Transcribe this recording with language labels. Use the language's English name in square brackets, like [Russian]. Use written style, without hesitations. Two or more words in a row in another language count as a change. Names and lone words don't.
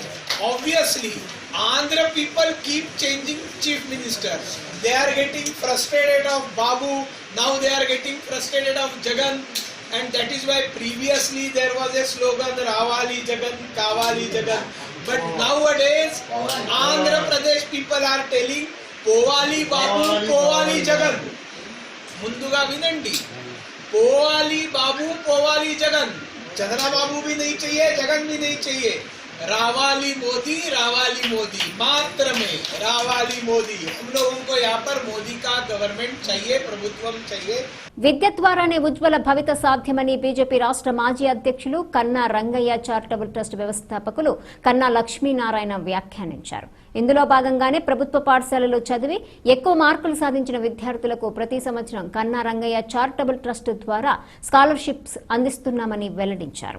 [English] Obviously, Andhra people keep changing chief minister. They are getting frustrated of Babu, now they are getting frustrated of Jagan, and that is why previously there was a slogan [Telugu] రావాలి జగన్, కావాలి జగన్. [English] But nowadays Andhra Pradesh people are telling [Telugu] పోవాలి బాబు, పోవాలి జగన్. ముందుగా వినండి. పోవాలి బాబు, పోవాలి జగన్. [Hindi] चंद्र बाबू भी नहीं चाहिए, जगन भी नहीं चाहिए. रावाली मोदी मात्र में रावाली मोदी हम लोगों को यहाँ पर मोदी का गवर्नमेंट चाहिए ప్రభుత్వం चाहिए [Telugu] విద్య ద్వారానే ఉజ్వల భవిత సాధ్యమని బీజేపీ రాష్ట్ర మాజీ అధ్యక్షులు కన్నా రంగయ్య చారిటబుల్ ట్రస్ట్ వ్యవస్థాపకులు కన్నా లక్ష్మీనారాయణ వ్యాఖ్యానించారు. ఇందులో భాగంగానే ప్రభుత్వ పాఠశాలలో చదివి ఎక్కువ మార్కులు సాధించిన విద్యార్థులకు ప్రతి సంవత్సరం కన్నా రంగయ్య చారిటబుల్ ట్రస్ట్ ద్వారా స్కాలర్షిప్స్ అందిస్తున్నామని వెల్లడించారు.